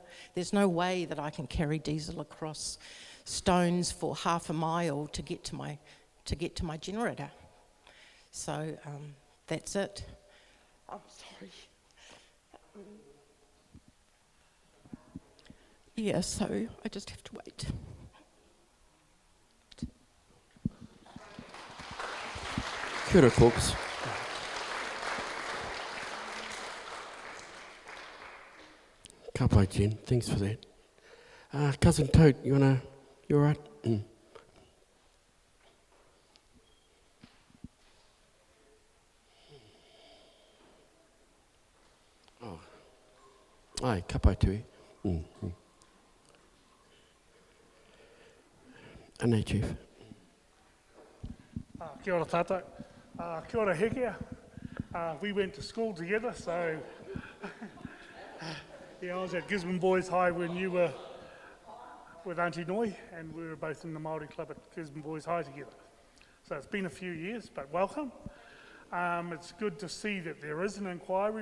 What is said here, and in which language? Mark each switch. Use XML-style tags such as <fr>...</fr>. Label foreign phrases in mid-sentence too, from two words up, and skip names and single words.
<en>There's no way that I can carry diesel across stones for half a mile to get to my generator. So that's it. I'm sorry. Yeah, so I just have to wait.</en> <mi>Kia ora, folks. Ka pai,</mi> <en>Jen. Thanks for that. Cousin Toad, you all right? Oh.</en> <mi>Ai, ka pai tui. Anei, Chief. Kia ora tātou. Kia ora Hekea.</mi> <en>We went to school together, so yeah, I was at Gisborne Boys High when you were with Auntie Noi, and we were both in the Māori club at Gisborne Boys High together. So it's been a few years, but welcome. It's good to see that there is an inquiry.</en>